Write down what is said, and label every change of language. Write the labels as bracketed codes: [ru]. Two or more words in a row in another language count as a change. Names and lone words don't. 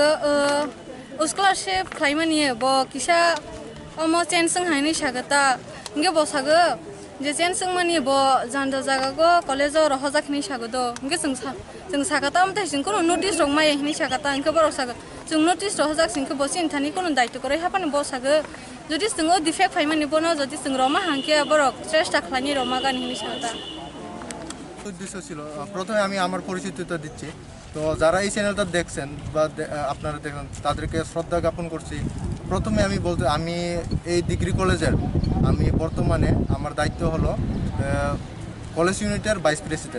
[trp] स्कलारशिप खायमानि ब किसा अमो चेन्सों हायनि सागता इंखे बसागो जे चेन्सों मानि ब जान्दा जागागो कलेजाव रहजाखनि सागदो इंखे जों सागता अमताहि जों कोनो नोटिस रक माय हिनि सागता इंखे बरक सागो जों नोटिस रहजाक सिंखे बसिन थानि कोनो दायित्व करे हापानि बसागो যদি जोङो डिफेक्ट फाइमानि बनो যদি जों রমা হাঙ্কে বরক চেষ্টা খালানি রমা গান হিনি সাথে [bn] উদ্দেশ্য ছিল, প্রথমে আমি আমার পরিচিতিটা দিচ্ছি। তো যারা এই চ্যানেলটা দেখছেন বা আপনারা দেখেন তাদেরকে শ্রদ্ধা জ্ঞাপন করছি। প্রথমে আমি বলতে, আমি এই ডিগ্রি কলেজের আমি বর্তমানে আমার দায়িত্ব হলো কলেজ ইউনিটের ভাইস প্রেসিডেন্ট।